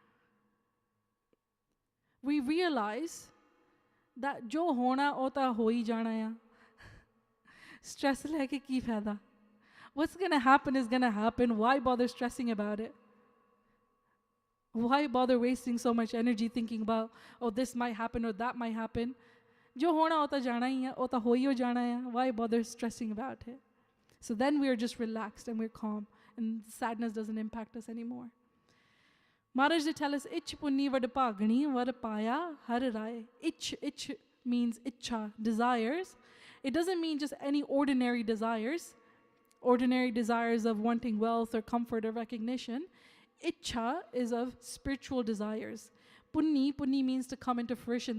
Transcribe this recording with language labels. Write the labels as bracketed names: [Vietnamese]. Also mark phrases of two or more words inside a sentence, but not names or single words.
[English] We realize that [Punjabi] ਜੋ ਹੋਣਾ ਓਤਾਂ ਹੋ ਹੀ ਜਾਣਾ ਆ. ਸਟ੍ਰੈੱਸ ਲੈਕੇ ਕੀ ਫ਼ਾਇਦਾ. [English] What's going to happen is going to happen. Why bother stressing about it? Why bother wasting so much energy thinking about, oh, this might happen or that might happen? [Punjabi] ਜੋ ਹੋਣਾ ਹੋਤਾ ਜਾਣਾ ਹੀ ਹੈ, ਓਤਾ ਹੋਈ ਹੋ ਜਾਣਾ ਹੈ. [English] Why bother stressing about it? So then we're just relaxed and we're calm, and sadness doesn't impact us anymore. Maharaj they tell us, [Punjabi] ਇਛ ਪੁੰਨੀ ਵਡਭਾਗਣਿ ਵਰੁ ਪਾਇਆ ਹਰਿ ਰਾਇ. [English] Ich means ichha, desires. It doesn't mean just any ordinary desires of wanting wealth or comfort or recognition. Ichha is of spiritual desires. Punni means to come into fruition.